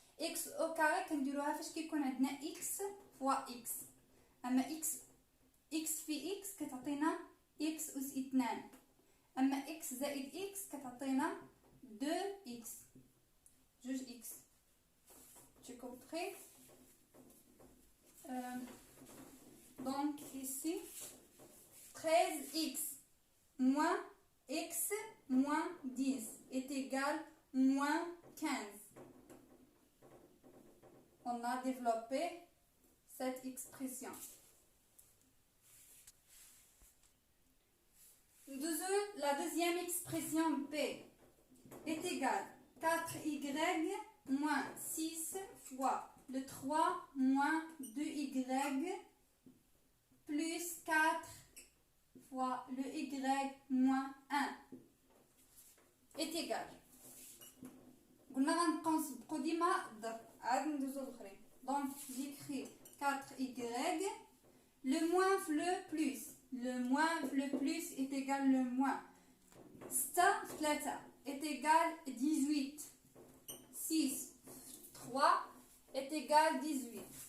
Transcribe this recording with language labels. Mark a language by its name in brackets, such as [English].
[Arabic] اكس او كاري كنديروها فاش كيكون عندنا اكس فوا اكس، اما اكس في اكس كتعطينا اكس اس 2، اما اكس زائد اكس كتعطينا 2 اكس، جوج اكس. [French] Tu compris? Donc ici 13x moins x moins 10 est égal moins 15. On a développé cette expression. La deuxième expression B est égale 4y moins 6 fois le 3 moins 2y plus 4 fois le y moins 1 est égal. [Arabic] قلنا غنبقاو نسبقو ديما الضرب، عاد ندوزو الاخرين. دونك [French] j'écris 4y، le moins في le plus، le moins في le plus est égal le moins. 6 في 3 est égal 18. 6 3 est égal 18.